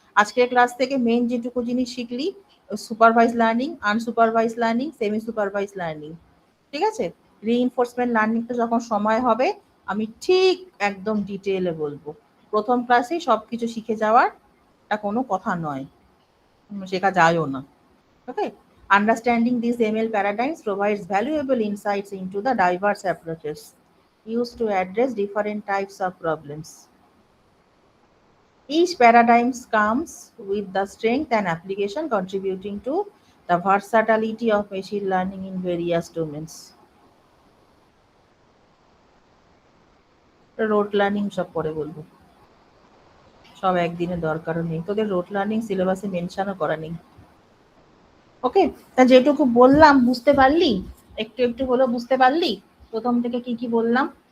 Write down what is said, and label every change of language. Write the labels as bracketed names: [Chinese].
[Bangla] আজকের ক্লাস থেকে মেন যেটুকু জিনিস শিখলি, supervise learning, unsupervised learning, semi supervise learning, ঠিক আছে? রিইনফোর্সমেন্ট লার্নিংটা যখন সময় হবে আমি ঠিক একদম ডিটেইলে বলবো। প্রথম ক্লাসেই সবকিছু শিখে যাওয়ার এটা কোনো কথা নয়, শেখা যায়ও না। [English] Okay, understanding these ML paradigms provides valuable insights into the diverse approaches used to address different types of problems. Each paradigm comes with the strength and application contributing to the versatility of machine learning in various domains. [Bangla] Road learning সব পরে বলবো, সব একদিনে দরকারও নেই, তোদের road learning সিলেবাসে মেনশনও করা নেই। ওকে, তা যেটুকু বললাম বুঝতে পারলি? একটু একটু হলো বুঝতে পারলি প্রথম থেকে কি কি বললাম?